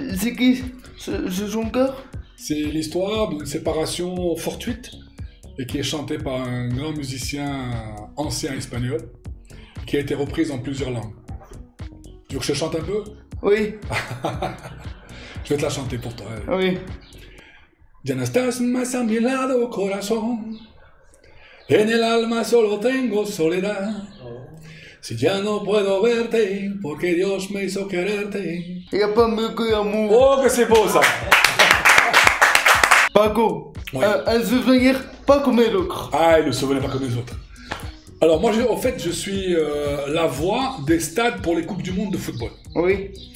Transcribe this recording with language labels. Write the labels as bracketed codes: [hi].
[fr] c'est qui? C'est son cœur? C'est l'histoire d'une séparation fortuite et qui est chantée par un grand musicien ancien espagnol qui a été reprise en plusieurs langues. Tu veux que je te chante un peu? Oui, Je vais te la chanter pour toi. oui. [es] Ya no estás más a mi lado, corazón. En el alma solo tengo soledad. Si ya no puedo verte, porque Dios me hizo quererte. [fr] Il n'y a pas mieux que l'amour. Oh, que c'est beau ça! Paco, Oui. un souvenir pas comme les autres. Ah, il ne se pas comme les autres. Alors moi, en fait, je suis la voix des stades pour les Coupes du Monde de football. Oui.